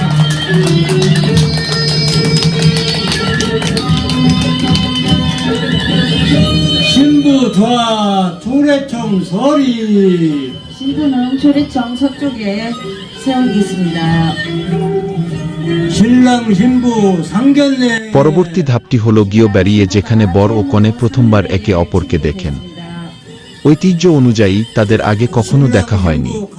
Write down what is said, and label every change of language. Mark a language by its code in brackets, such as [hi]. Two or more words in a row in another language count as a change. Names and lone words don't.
[ko] 신부 좌 조례청 서리. 신부는 조례청 서쪽에 세우겠습니다. 신랑 신부 상견례। [bn] পরবর্তী ধাপটি হল গিয়ে বেরিয়ে, যেখানে বর ও কনে প্রথমবার একে অপরকে দেখেন। ঐতিহ্য অনুযায়ী তাদের আগে কখনো দেখা হয়নি।